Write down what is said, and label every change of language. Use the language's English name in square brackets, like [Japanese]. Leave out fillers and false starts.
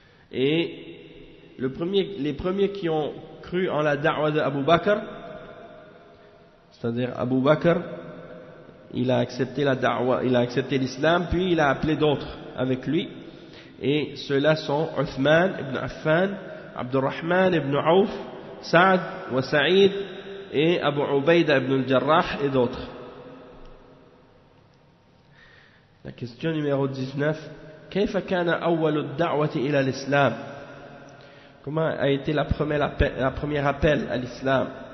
[French] Et les premiers qui ont cru en la da'wa d'Abu Bakr, c'est-à-dire Abu Bakr, il a accepté la da'wa, il a accepté l'islam, puis il a appelé d'autres avec lui. Et ceux-là sont Uthman ibn Affan, Abdurrahman ibn Auf, Saad wa Sa'id et Abu Ubaida ibn al-Jarrah et d'autres. La question numéro 19. [Arabic] كيف كان أول الدعوة إلى الإسلام? [French] Comment a été la première appel à l'islam?